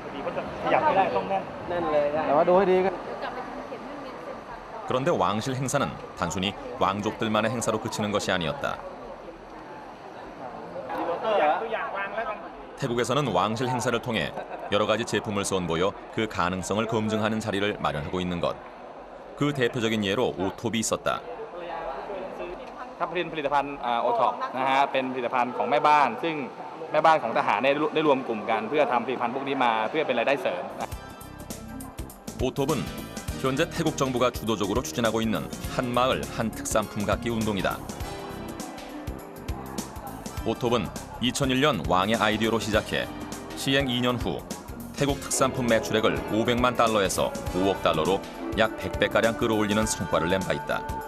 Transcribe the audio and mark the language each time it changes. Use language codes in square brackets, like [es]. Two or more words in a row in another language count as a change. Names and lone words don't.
[ko] 그런데 왕실 행사는 단순히 왕족들만의 행사로 그치는 것이 아니었다. 태국에서는 왕실 행사를 통해 여러 가지 제품을 선보여 그 가능성을 검증하는 자리를 마련하고 있는 것. 그 대표적인 예로 오톱이 있었다. [th] ผลิตภัณฑ์โอท็อปนะฮะเป็นผลิตภัณฑ์ของแม่บ้านซึ่งแม่บ้านของทหารได้รวมกลุ่มกันเพื่อทำผลิตภัณฑ์พวกนี้มาเพื่อเป็นรายได้เสริม [ko] 오톱은 현재 태국 정부가 주도적으로 추진하고 있는 한 마을 한 특산품 갖기 운동이다. 오톱은 2001년 왕의 아이디어로 시작해 시행 2년 후 태국 특산품 매출액을 500만 달러에서 5억 달러로 약 100배가량 끌어올리는 성과를 낸 바 있다.